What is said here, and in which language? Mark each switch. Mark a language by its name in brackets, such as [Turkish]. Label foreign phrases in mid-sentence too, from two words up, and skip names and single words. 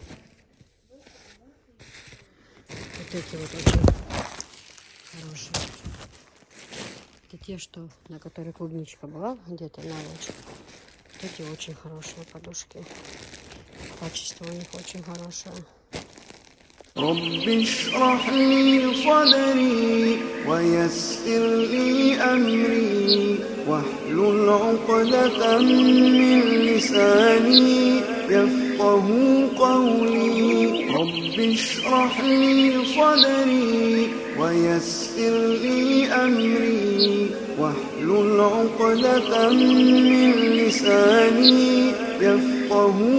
[Russian] Вот эти вот очень хорошие. Это те, что, на которых клубничка была где-то на ночь. Эти очень хорошие подушки. Качество у них очень хорошее. [Arabic] رب اشرح لي صدري ويسر لي أمري واحلل عقدة من لساني يفقه قولي رب اشرح لي صدري ويسر لي أمري واحلل عقدة من لساني يفقه